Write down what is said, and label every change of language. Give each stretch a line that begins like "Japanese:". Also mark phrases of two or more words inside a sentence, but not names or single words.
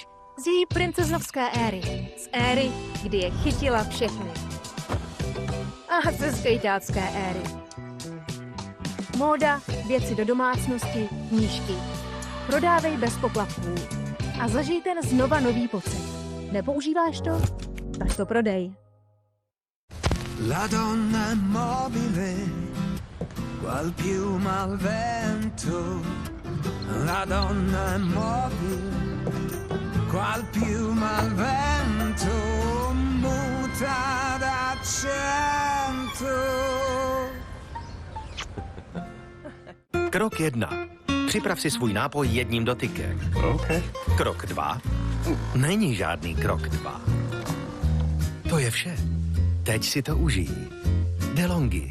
Czech: Z její princeznovské éry. Z éry, kdy je chytila všechny. a ze skejťácké éry. Móda, věci do domácnosti, knížky. Prodávej bez poplatků. A zažij ten znova nový pocit. Nepoužíváš to? Tak to prodej.
Italian: La donna mobile, qual piuma al vento. La donna mobile, qual piuma al vento, muta d'accento.
Czech: Krok 1. Připrav si svůj nápoj jedním dotykem. Okay. Krok 2. Není žádný krok 2. To je vše. Teď si to užij. DeLonghi.